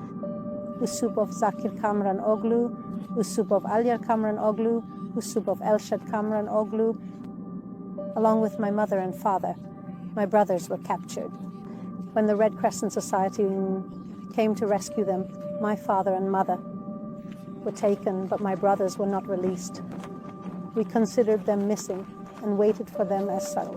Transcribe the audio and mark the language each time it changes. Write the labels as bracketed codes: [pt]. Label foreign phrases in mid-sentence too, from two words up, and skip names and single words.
[en] Usupov Zakir Kamran Oglu, Usupov Alyar Kamran Oglu, Usupov Elshad Kamran Oglu. Along with my mother and father, my brothers were captured. When the Red Crescent Society came to rescue them, my father and mother were taken, but my brothers were not released. We considered them missing and waited for them as such.